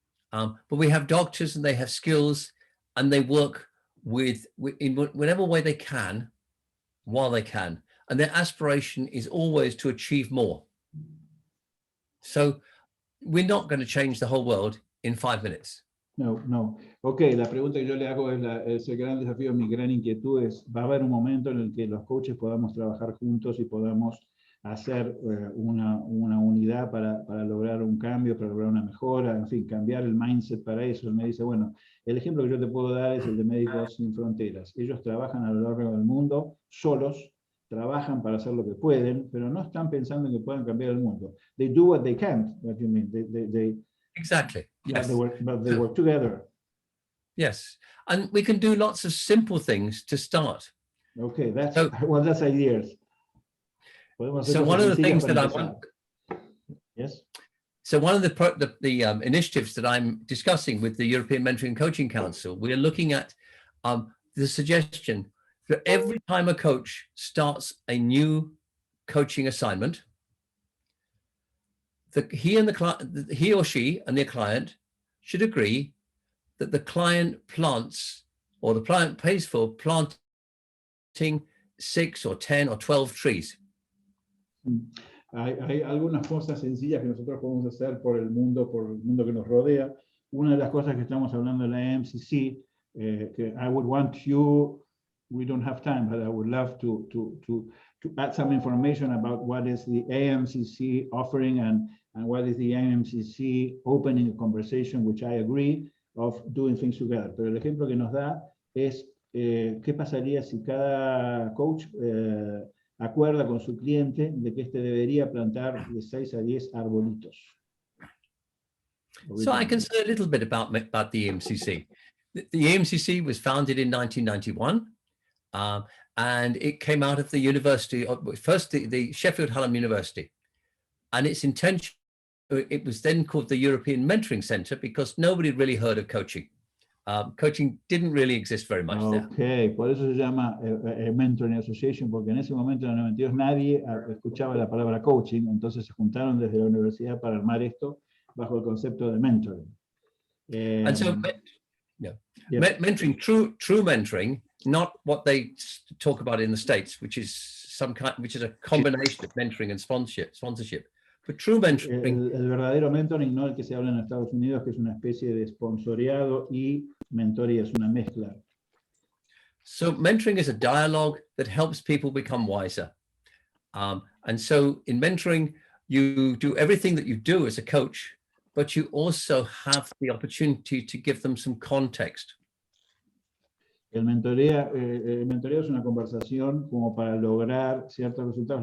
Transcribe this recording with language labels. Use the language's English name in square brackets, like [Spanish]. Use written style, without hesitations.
[English] But we have doctors and they have skills and they work in whatever way they can, while they can, and their aspiration is always to achieve more. So we're not going to change the whole world in 5 minutes. No. [Spanish] Ok, la pregunta que yo le hago es el gran desafío, mi gran inquietud es, va a haber un momento en el que los coaches podamos trabajar juntos y podamos hacer una unidad para lograr un cambio, para lograr una mejora, en fin, cambiar el mindset para eso. Él me dice, bueno, el ejemplo que yo te puedo dar es el de Médicos Sin Fronteras. Ellos trabajan a lo largo del mundo, solos, trabajan para hacer lo que pueden, pero no están pensando en que puedan cambiar el mundo. [English] They do what they can, what you mean. Exactly. Yeah, yes. they work together. Yes, and we can do lots of simple things to start. Okay, that's ideas. So one of the things that I want, yes. So one of the initiatives that I'm discussing with the European Mentoring and Coaching Council, we are looking at the suggestion that every time a coach starts a new coaching assignment, he or she and their client should agree that the client plants, or the client pays for planting 6 or 10 or 12 trees. [Spanish] Hay algunas cosas sencillas que nosotros podemos hacer por el mundo que nos rodea. Una de las cosas que estamos hablando en la AMCC, que [English] I would want you, we don't have time, but I would love to add some information about what is the AMCC offering and what is the AMCC opening a conversation, which I agree, of doing things together. [Spanish] Pero el ejemplo que nos da es qué pasaría si cada coach acuerda con su cliente de que debería plantar de 6 a 10 arbolitos. [English] So I can say a little bit about the EMCC. The EMCC was founded in 1991, and it came out of the university, first the Sheffield Hallam University. And its intention, it was then called the European Mentoring Centre because nobody really heard of coaching. Coaching didn't really exist very much there. [Spanish] Ok, por eso se llama Mentoring Association, porque en ese momento, en el 92, nadie escuchaba la palabra coaching, entonces se juntaron desde la universidad para armar esto bajo el concepto de mentoring. [English] And so, mentoring, true mentoring, not what they talk about in the States, which is a combination of mentoring and sponsorship. But true mentoring, [Spanish] el verdadero mentoring, no el que se habla en Estados Unidos, que es una especie de sponsoreado, y mentoría es una mezcla. [English] So mentoring is a dialogue that helps people become wiser. And so in mentoring, you do everything that you do as a coach, but you also have the opportunity to give them some context. [Spanish] El mentoreo es una conversación como para lograr ciertos resultados.